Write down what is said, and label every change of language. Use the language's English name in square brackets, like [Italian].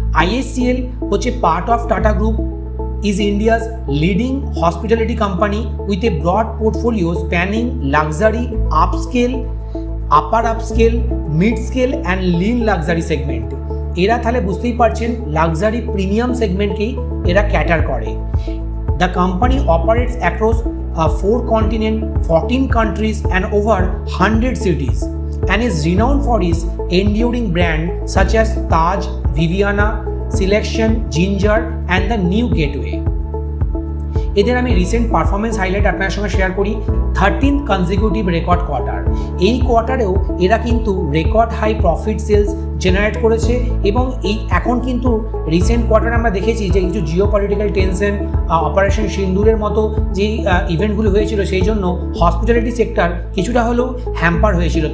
[Bangla] ISCL হচ্ছে part of tata group, [English] is India's leading hospitality company with a broad portfolio spanning luxury, upscale, upper upscale, mid-scale and lean luxury segment. [Bangla] এরা তাহলে বুঝতেই পারছেন luxury premium সেগমেন্টকেই এরা cater করে। [English] The company operates across 4 continents, 14 countries and over 100 cities and is renowned for its enduring brand such as Taj, Viviana, Selection, Ginger and the New Gateway. [Bangla] এদের আমি recent performance highlight আপনার সঙ্গে share করি। 13th consecutive record quarter. এই কোয়ার্টারেও এরা কিন্তু record high profit sales generate করেছে এবং এই এখন কিন্তু রিসেন্ট কোয়ার্টারে আমরা দেখেছি যে কিছু জিওপলিটিক্যাল টেনশন, অপারেশন সিন্দুরের মতো যেই ইভেন্টগুলি হয়েছিল, সেই জন্য হসপিটালিটি সেক্টর কিছুটা হলেও হ্যাম্পার হয়েছিল।